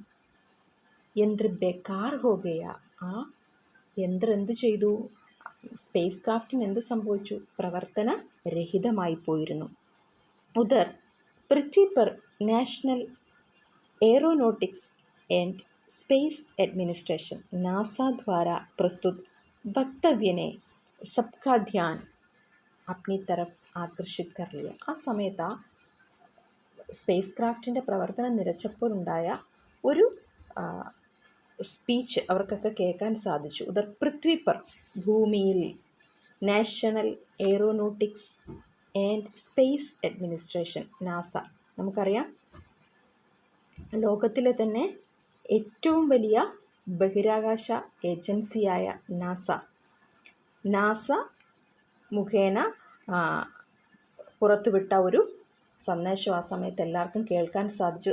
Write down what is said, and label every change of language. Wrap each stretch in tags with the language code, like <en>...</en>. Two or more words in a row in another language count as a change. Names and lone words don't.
<hi>यंत्र बेकार हो गया,</hi> <ml>ആ യന്ത്രം എന്തു ചെയ്തു? സ്പേസ് ക്രാഫ്റ്റിന് എന്ത് സംഭവിച്ചു? പ്രവർത്തന രഹിതമായി പോയിരുന്നു.</ml> <hi>उधर पृथ्वी पर നാഷണൽ एरोनॉटिक्स एंड स्पेस एडमिनिस्ट्रेशन नासा द्वारा प्रस्तुत वक्तव्य ने सबका ध्यान अपनी तरफ ആകർഷിത് कर लिया.</hi> <ml>ആ സമയത്ത് ആ സ്പേസ് ക്രാഫ്റ്റിൻ്റെ പ്രവർത്തനം നിലച്ചപ്പോഴുണ്ടായ ഒരു സ്പീച്ച് അവർക്കൊക്കെ കേൾക്കാൻ സാധിച്ചു.</ml> <hi>उधर पृथ्वी पर,</hi> <ml>ഭൂമിയിൽ, നാഷണൽ എയറോനോട്ടിക്സ് ആൻഡ് സ്പേസ് അഡ്മിനിസ്ട്രേഷൻ, നാസ, നമുക്കറിയാം ലോകത്തിലെ തന്നെ ഏറ്റവും വലിയ ബഹിരാകാശ ഏജൻസിയായ നാസ മുഖേന പുറത്തുവിട്ട ഒരു സന്ദേശം ആ സമയത്ത് എല്ലാവർക്കും കേൾക്കാൻ സാധിച്ചു.</ml>